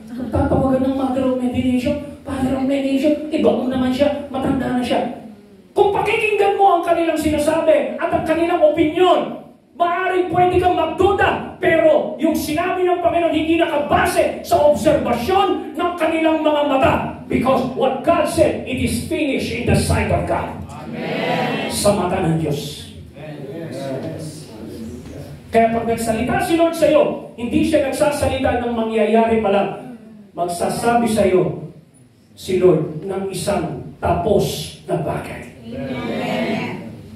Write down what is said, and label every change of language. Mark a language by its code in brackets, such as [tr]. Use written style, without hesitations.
[tl] Tatawagan ng [en] Mother of Meditation, Father of Meditation, [tl] iba mo naman siya, matanda na siya. Kung pakikinggan mo ang kanilang sinasabi at ang kanilang opinyon, maaring pwede kang magduda, pero yung sinabi ng Panginoon hindi nakabase sa obserbasyon ng kanilang mga mata. [en] Because what God said, it is finished in the sight of God. Amen. [tl] Sa mata ng Diyos. Kaya pag nagsalita si Lord sa'yo, hindi siya nagsasalita ng mangyayari pa lang. Magsasabi sa'yo si Lord ng isang tapos na bagay. Amen.